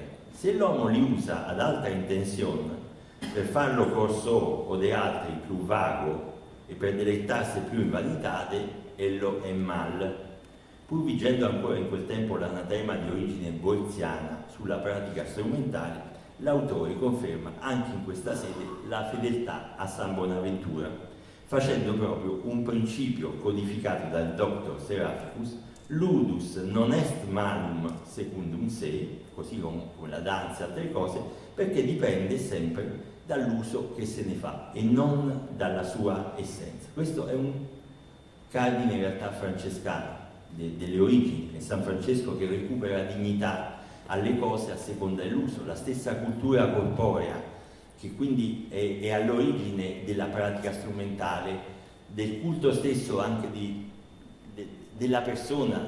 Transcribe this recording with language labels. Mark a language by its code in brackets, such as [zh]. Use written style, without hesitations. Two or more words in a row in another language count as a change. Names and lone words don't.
[it] Se l'uomo li usa ad altra intenzione, per farlo corso o de altri più vago e per delettarsi più in vanitate, ello è mal. Pur vigendo ancora in quel tempo l'anatema di origine boeziana sulla pratica strumentale, l'autore conferma anche in questa sede la fedeltà a San Bonaventura, facendo proprio un principio codificato dal Dr. Seraficus: [la] ludus non est malum secundum se, [it] così come la danza e altre cose, perché dipende sempre dall'uso che se ne fa e non dalla sua essenza. Questo è un cardine in realtà francescano delle origini, è San Francesco che recupera dignità alle cose a seconda dell'uso, la stessa cultura corporea che quindi è all'origine della pratica strumentale, del culto stesso anche della persona.